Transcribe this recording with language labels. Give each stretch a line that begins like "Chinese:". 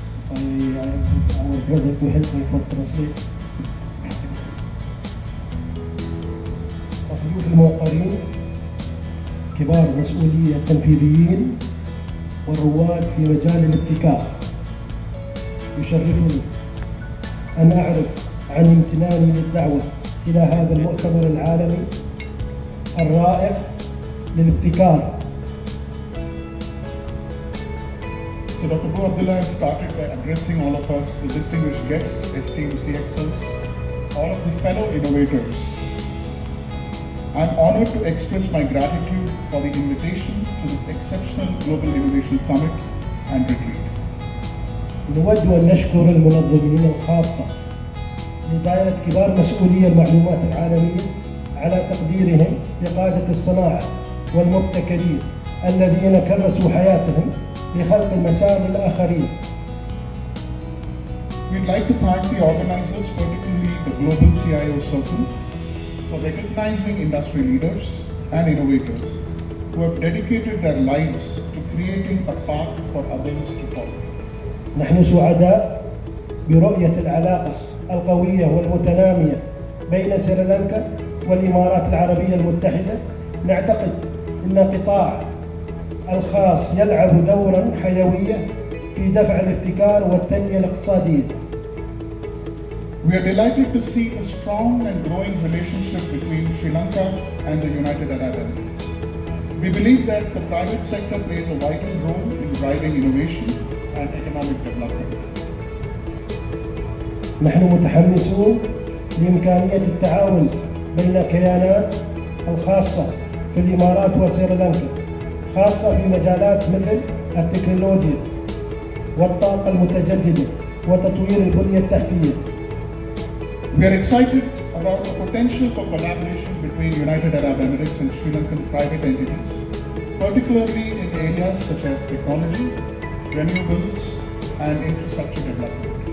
English: I our brother to help me for translate.
Arabic: الضيوف الموقرين، كبار المسؤولية التنفيذيين والرواد في مجال الابتكار، يشرفني أن أعرب عن امتناني للدعوة إلى هذا المؤتمر العالمي الرائع للابتكار.
English: So Dr. Abdullah started by addressing all of us, the distinguished guests, esteemed CxOs, all of the fellow innovators. I'm honored to express my gratitude for the invitation to this exceptional Global Innovation Summit and Retreat.
Arabic: نود أن نشكر المنظمين الخاصة لدائرة كبار مسؤولي المعلومات العالمية على تقديرهم لقادة الصناعة والمبتكرين الذين كرسوا حياتهم لخلق المسار للآخرين.
English: We'd like to thank the organizers, particularly the Global CIO Circle, for recognizing industry leaders and innovators who have dedicated their lives to creating a path for others to follow.
Arabic: نحن سعداء برؤية العلاقة القوية والمتنامية بين سريلانكا والإمارات العربية المتحدة. نعتقد أن القطاع الخاص يلعب دورا حيويا في دفع الابتكار والتنمية الاقتصادية.
English: We are delighted to see a strong and growing relationship between Sri Lanka and the United Arab Emirates. We believe that the private sector plays a vital role in driving innovation and economic development.
Arabic: نحن متحمسون لإمكانية التعاون بين الكيانات الخاصة في الإمارات وسريلانكا، خاصة في مجالات مثل التكنولوجيا والطاقة المتجددة وتطوير البنية التحتية.
English: We are excited about the potential for collaboration between United Arab Emirates and Sri Lankan private entities, particularly in areas such as technology, renewables, and infrastructure development.